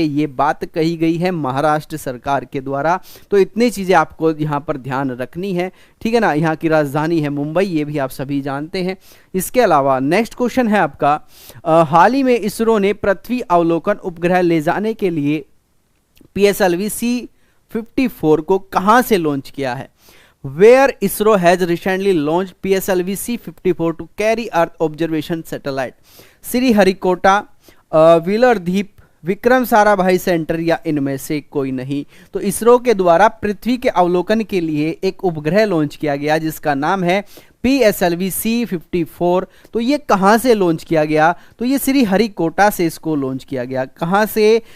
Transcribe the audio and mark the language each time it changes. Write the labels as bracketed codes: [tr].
[hi] ये बात कही गई है महाराष्ट्र सरकार के द्वारा। तो इतनी चीज़ें आपको यहाँ पर ध्यान रखनी है, ठीक है ना। यहाँ की राजधानी है मुंबई, ये भी आप सभी जानते हैं। इसके अलावा नेक्स्ट क्वेश्चन है आपका, हाल ही में इसरो ने पृथ्वी अवलोकन उपग्रह ले जाने के लिए PSLV C-54 को कहाँ से लॉन्च किया है? [en] Where ISRO has recently launched PSLV C-54 to carry Earth observation satellite? [hi] Sriharikota, wheeler द्वीप, विक्रम साराभाई सेंटर या इनमें से कोई नहीं? तो इसरो के द्वारा पृथ्वी के अवलोकन के लिए एक उपग्रह लॉन्च किया गया जिसका नाम है PSLV C-54। तो ये कहाँ से लॉन्च किया गया? तो ये श्रीहरिकोटा से इसको लॉन्च किया गया। कहाँ से?